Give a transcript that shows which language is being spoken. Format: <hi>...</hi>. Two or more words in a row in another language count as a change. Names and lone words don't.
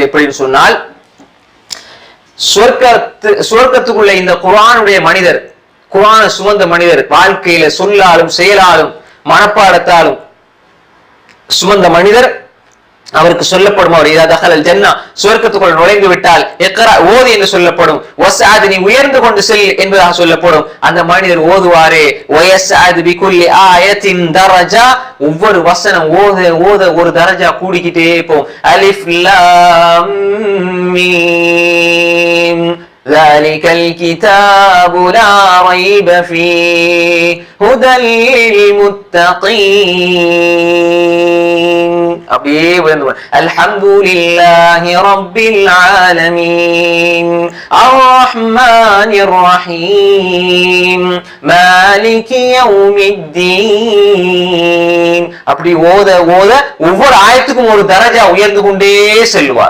<ta>எப்படின்னு சொன்னால், சுவர்க்கத்துக்குள்ள இந்த குர்ஆனுடைய மனிதர், குர்ஆனை சுமந்த மனிதர், வாழ்க்கையில சொல்லாலும் செயலாலும் மனப்பாடத்தாலும் சுமந்த மனிதர், அவருக்கு சொல்லப்படும், அவர்</ta> <ar>إذا دخل الجنة,</ar> <ta>சுவர்க்கத்துக்குள் நுழைந்து விட்டால், இக்ரா ஓது என்று சொல்லப்படும், வஸ்அத் நீ உயர்ந்து கொண்டு செல் என்பதாக சொல்லப்படும். அந்த மனிதர் ஓதுவாரே,</ta> <ar>ويصعد بكل آية درجة,</ar> <ta>ஒவ்வொரு வசனம் ஓத ஓத ஒரு தரஜா கூடிக்கிட்டே போகும்.</ta> <ar>ألف لام ميم ذلك الكتاب لا ريب فيه هدى للمتقين. அப்படியே الحمد لله رب العالمين الرحمن الرحيم مالك يوم الدين.</ar> <ta>அப்படி ஓத ஓத ஒவ்வொரு ஆயத்துக்கும் ஒரு தரஜா உயர்ந்து கொண்டே செல்வார்.</ta>